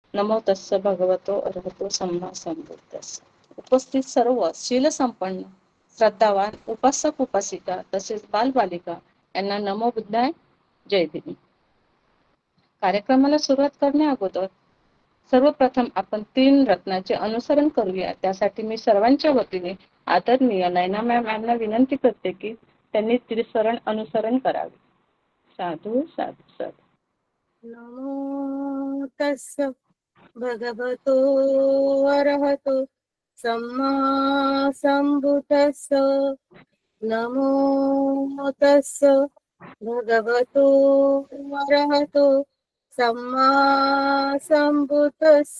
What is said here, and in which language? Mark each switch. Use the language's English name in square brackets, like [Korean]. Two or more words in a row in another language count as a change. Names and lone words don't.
[Pali] नमो तस्स भगवतो अरहतो सम्मा संबुद्धस्स। [Marathi] उपस्थित सर्व शील संपन्न श्रद्धावान उपासक उपासिका तसेच बालबालिका यांना [Pali] नमो बुद्धाय [Marathi] जय भीम। कार्यक्रमाला सुरुवात करण्या अगोदर सर्वप्रथम आपण 3 रत्नाचे अनुसरण करूया। त्यासाठी मी सर्वांच्या वतीने आदरणीय नयना मॅम यांना विनंती करते की त्यांनी त्रिसरण अनुसरण करावे। [Pali] साधू साधू साधू। नमो तस्स भगवतो अरहतो सम्मा संबुद्धस्स। नमो तस्स भगवतो अरहतो सम्मा संबुद्धस्स।